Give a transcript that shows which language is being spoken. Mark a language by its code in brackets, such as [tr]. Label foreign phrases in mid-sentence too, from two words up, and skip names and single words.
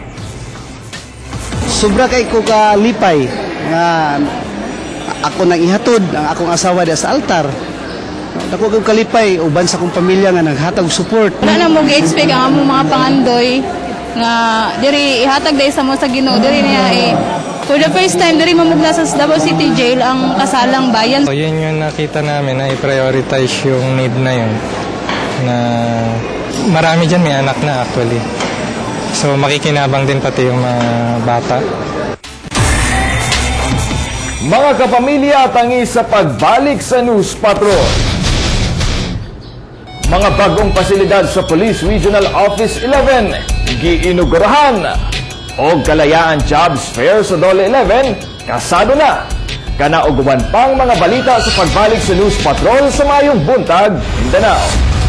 [ceb] Sobra kay ko kalipay nga ako nang ihatod ang akong asawa diya sa altar. Dako kay kalipay uban sa akong pamilya nga naghatag support. Wala na mo gi-expect ang among mga pangandoy nga diri ihatag dai sa mo sa Ginoo diri niya [en] for the first time [ceb] diri mamugna sa Davao City Jail ang kasalang bayan. [tl] So yun yung nakita namin na i-prioritize yung need na yun, na marami dyan may anak na actually. So makikinabang din pati yung mga bata. [ceb] Mga kapamilya, tangi sa pagbalik sa News Patrol. Mga bagong pasilidad sa Police Regional Office 11 giinugurahan o Kalayaan Jobs Fair sa Dole 11 kasado na. Kana og uban pang mga balita sa pagbalik sa News Patrol sa mayong buntag, Mindanao.